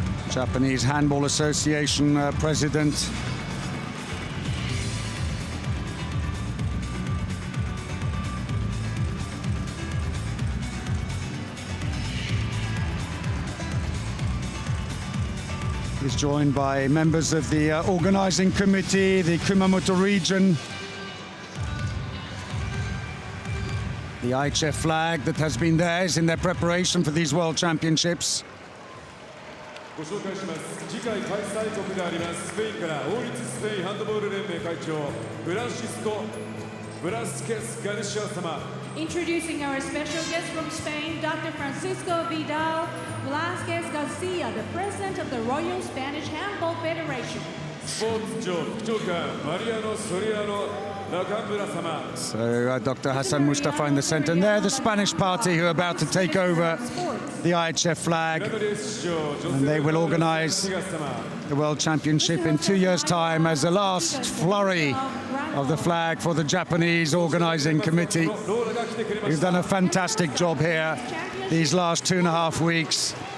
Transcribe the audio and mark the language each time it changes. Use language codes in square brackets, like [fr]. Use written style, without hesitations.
[en] Japanese Handball Association president is joined by members of the organizing committee, the Kumamoto region, the IHF flag that has been theirs in their preparation for these World Championships. [ja] ご紹介します。次回開催国でありますスペインから王立スペインハンドボール連盟会長フランシスコ・ブラスケス・ガルシア様。 [en] Introducing our special guest from Spain, Dr. Francisco Vidal Velázquez Garcia, the president of the Royal Spanish Handball Federation. [ja] スポーツ庁副長官マリアノ・ソリアノ・中村様。 [en] So Dr. Hassan Mustafa in the center, and they're the Spanish party who are about to take over the IHF flag, and they will organize the World Championship in 2 years' time as the last flurry of the flag for the Japanese organizing committee, who've done a fantastic job here these last 2.5 weeks.